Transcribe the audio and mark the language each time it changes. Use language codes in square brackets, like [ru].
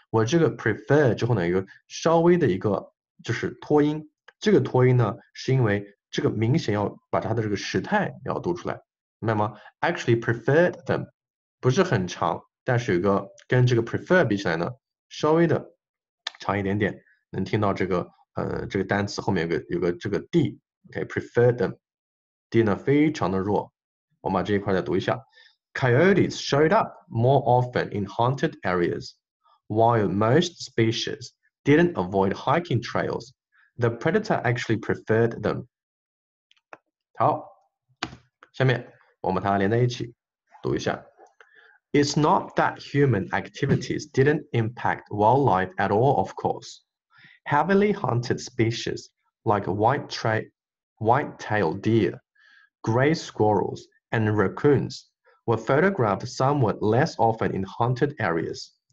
[zh] 我这个 prefer 之后呢，有一个稍微的一个就是拖音，这个拖音呢是因为这个明显要把它的这个时态要读出来，明白吗 ？ [en] Actually preferred them [zh] 不是很长，但是有一个跟这个 prefer 比起来呢，稍微的长一点点，能听到这个这个单词后面有个这个 d，OK， [en] preferred them， [zh] d 呢非常的弱。我们把这一块再读一下 [en] ，Coyotes showed up more often in haunted areas, while most species didn't avoid hiking trails. The predator actually preferred them. [zh] 好，下面我们把它连在一起读一下。 [en] It's not that human activities didn't impact wildlife at all, of course. Heavily hunted species like white-tailed deer, gray squirrels, and raccoons were photographed somewhat less often in hunted areas.